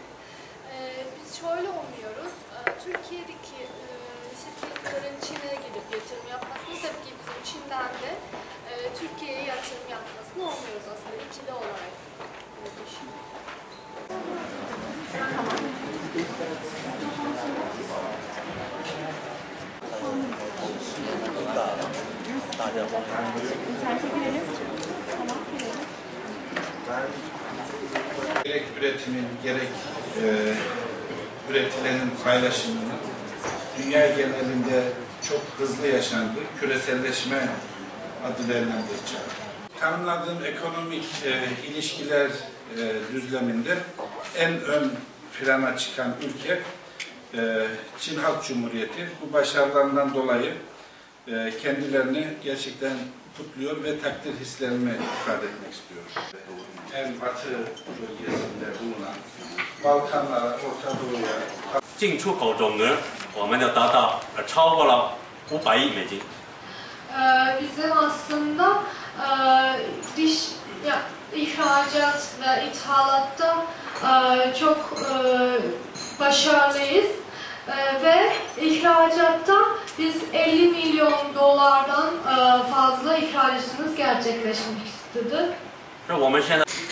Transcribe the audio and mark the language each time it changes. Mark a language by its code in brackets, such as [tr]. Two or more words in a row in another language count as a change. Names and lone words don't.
[tr] Biz şöyle umuyoruz. Türkiye'deki şirketlerin Çin'e gidip yatırım yapmasını, tabii ki bizim Çin'den de Türkiye'ye yatırım yapmasını umuyoruz aslında ikili olarak. Düşünüyoruz. [zh] 大家帮忙。 [tr] Gerek üretimin, gerek üretilenin paylaşımının dünya genelinde çok hızlı yaşandığı küreselleşme adı verilen bir çağ. Tanımladığım ekonomik ilişkiler düzleminde en ön plana çıkan ülke Çin Halk Cumhuriyeti. Bu başarılarından dolayı kendilerini gerçekten kutluyor ve takdir hislerimi ifade etmek istiyorum. En batı bölgesinde bulunan Balkanlara, Orta Doğu'ya [zh] 进出口总额我们就达到超过了500亿美金。 [tr] Bizim aslında ihracat ve ithalatta çok başarılıyız ve ihracatta biz 50 milyon dolardan fazla ihracatımız gerçekleşmiştir. [zh] 是我们现在。